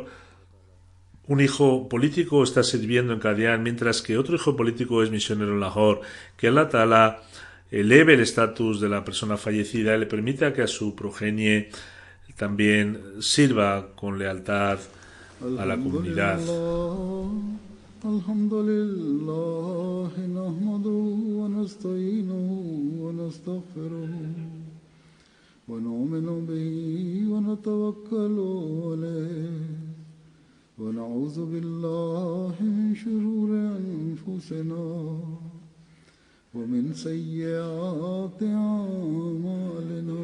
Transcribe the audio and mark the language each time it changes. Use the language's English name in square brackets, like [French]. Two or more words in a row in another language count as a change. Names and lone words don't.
[Spanish] Un hijo político está sirviendo en Qadian, mientras que otro hijo político es misionero en Lahore. Que [Arabic] الله تعالى [Spanish] eleve el estatus de la persona fallecida y le permita que a su progenie también sirva con lealtad a la comunidad. [Arabic] الحمد لله، نحمده ونستعينه ونستغفره ونؤمن به ونتوكل عليه ونعوذ بالله من شرور أنفسنا ومن سيئات أعمالنا.